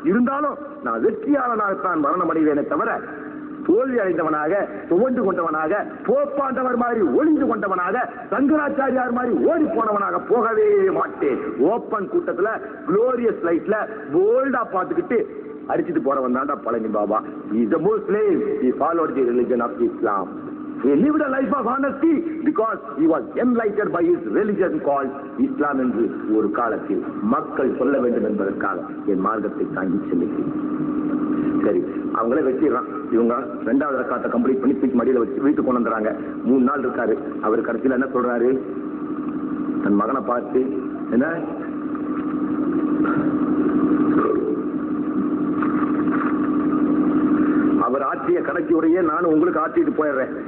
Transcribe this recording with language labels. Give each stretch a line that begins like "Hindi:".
Tamil: இருந்தாலும் நான் வெற்றியாளனாகத்தான் மரணம் அடைவேனே தவிர தோல்வி அடைந்தவனாக, துவண்டு கொண்டவனாக, போப்பாண்டவர் மாதிரி ஒளிந்து கொண்டவனாக, சங்கராச்சாரியார் மாதிரி ஓடி போனவனாக போகவே மாட்டேன். ஓப்பன் கூட்டத்துல குளோரியஸ் லைட்ல போல்டா பார்த்துக்கிட்டு அடிச்சுட்டு போறவன் தான்டா Palani Baba.
English: He is a Muslim. He followed the religion of Islam. He lived a life of honesty because he was enlightened by his religion called Islam
Tamil: என்று ஒரு காலத்தில் மக்கள் சொல்ல வேண்டும் என்பதற்காக என் மார்க்கத்தை தாங்கி செல்லுகிறேன். சரி, அவங்களே வச்சிடறான். இவங்க 2வது ரக்காத்தை கம்ப்ளீட் பண்ணி தூக்கி மடியில வச்சு வீட்டுக்கு கொண்டு வந்துறாங்க. 3 நாள் இருக்காரு. அவர் கடைசியில் என்ன சொல்றாரு? தன் மகனை பார்த்து, என்ன அவர் ஆற்றிய கடைசி உரையே நானும் உங்களுக்கு ஆற்றிட்டு போயிடுறேன்.